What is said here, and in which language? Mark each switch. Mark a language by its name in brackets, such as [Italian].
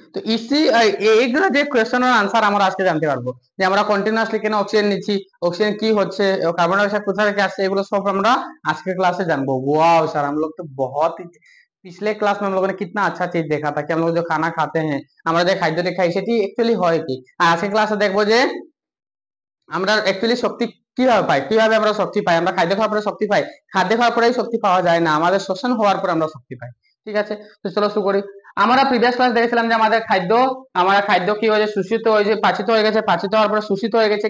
[Bangla] তো এইগুলো যে কোয়েশ্চেনের আনসার আমরা আজকে জানতে পারবো যে আমরা কন্টিনিউয়াসলি কেন অক্সিজেন নিচ্ছি, অক্সিজেন কি হচ্ছে, कार्बन डाइऑक्साइड কোথা থেকে আসছে, এগুলো সব আমরা আজকে क्लासे जानबो। [Hindi] वाओ सर, हम लोग तो बहुत ही पिछले क्लास में हम लोगों ने कितना अच्छा चीज देखा था कि हम लोग जो खाना खाते हैं [Bangla] আমরা যে খাদ্যটি খাই সেটি অ্যাকচুয়ালি হয় কি। আর আজকে ক্লাসে দেখবো যে আমরা অ্যাকচুয়ালি শক্তি কিভাবে পাই, কিভাবে আমরা শক্তি পাই। আমরা খাদ্য খাওয়ার পরে শক্তি পাই, খাদ্য খাওয়ার পরেই শক্তি পাওয়া যায় না, আমাদের শোষণ হওয়ার পর আমরা শক্তি পাই, ঠিক আছে। তো চলো শুরু করি। আমরা প্রিভিয়াস ক্লাস দেখেছিলাম যে আমাদের খাদ্য কি হয়েছে? শোষিত হয়েছে, পাচিত হয়ে গেছে, পাচিত হওয়ার পরে শোষিত হয়ে গেছে।